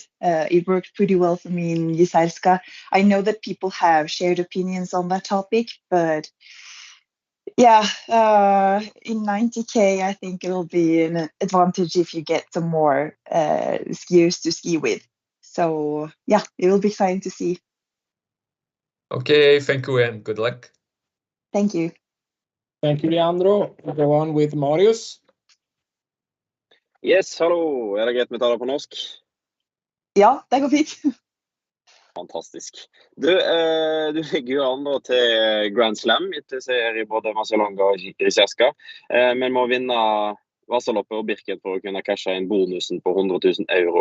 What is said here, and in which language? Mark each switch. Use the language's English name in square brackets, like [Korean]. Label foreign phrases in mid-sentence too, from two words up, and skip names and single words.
[English] It worked pretty well for me in Jesarska. I know that people have shared opinions on that topic, but in 90K, I think it'll be an advantage if you get some more skiers to ski with. So it will be exciting to see. Okay, thank you and good luck. Thank you. Thank you, Leandro. We'll go on with Marius. [Norwegian] Yes, hallo. Er det greit med å ta det på norsk? Ja, det går fint. Fantastisk. Du ligger jo an til Grand Slam etter seier i både Marcialonga og Jesarska, men må vinne Vasaloppet og Birken for å kunne cashe inn bonusen på 100 000 euro.